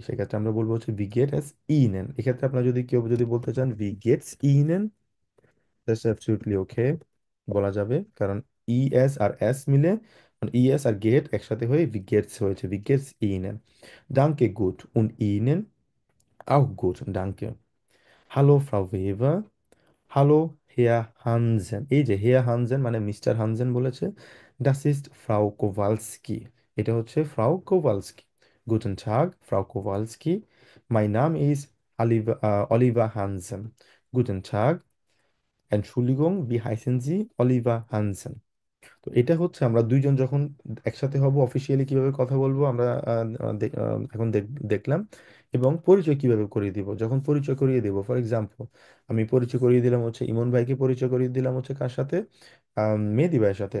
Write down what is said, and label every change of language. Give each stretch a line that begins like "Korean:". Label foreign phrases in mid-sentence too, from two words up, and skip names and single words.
Bangla: সেক্ষেত্রে আমরা বলবো হচ্ছে
German: Wie geht es Ihnen.
Bangla: এক্ষেত্রে আপনার যদি কেউ যদি বলতে চান
German: Wie geht's Ihnen,
English: that's absolutely okay,
Bangla: বলা যাবে। কারণ ইএস আর এস মিলে, মানে ইএস আর গেট একসাথে হয়ে
German: wie geht's
Bangla: হয়েছে,
German: wie geht's Ihnen. Danke gut und Ihnen auch gut, danke. Hallo Frau Weber, hallo Herr Hansen.
Bangla: এই যে
German: Herr Hansen
Bangla: মানে মিস্টার হানজেন বলেছে।
German: Das ist Frau Kowalski,
Bangla: এটা হচ্ছে ফ্রাউ কোভালস্কি।
German: Guten Tag Frau Kowalski, mein Name ist Oliver Hansen. Guten Tag, এন্টschuldigung, wie heißen Sie? অলিভা হানজেন।
Bangla: তো এটা হচ্ছে আমরা দুইজন যখন একসাথে হব অফিসিয়ালি কিভাবে কথা বলবো আমরা এখন দেখলাম। এবং পরিচয় কিভাবে করিয়ে দিব, যখন পরিচয় করিয়ে দিব, ফর এক্সাম্পল আমি পরিচয় করিয়ে দিলাম হচ্ছে ইমন ভাইকে, পরিচয় করিয়ে দিলাম হচ্ছে কার সাথে, মেহেদি ভাইয়ের সাথে।